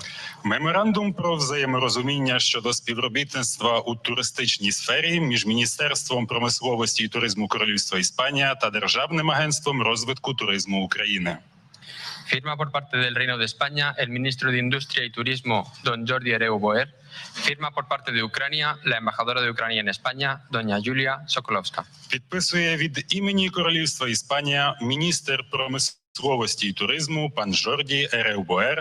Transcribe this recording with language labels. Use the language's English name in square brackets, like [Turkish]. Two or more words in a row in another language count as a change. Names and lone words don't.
[Ukrainian] Меморандум про взаєморозуміння щодо співробітництва у туристичній сфері між Міністерством промисловості і туризму Королівства Іспанія та Державним агентством розвитку туризму України. [Spanish] Firma por parte del Reino de España el ministro de Industria y Turismo, don Jordi Hereu Boer. Firma por parte de Ucrania la embajadora de Ucrania en España, doña Julia Sokolowska. [Ukrainian] Підписує від імені Королівства Іспанія міністр промисловості і туризму пан Жорді Ерeu Боер.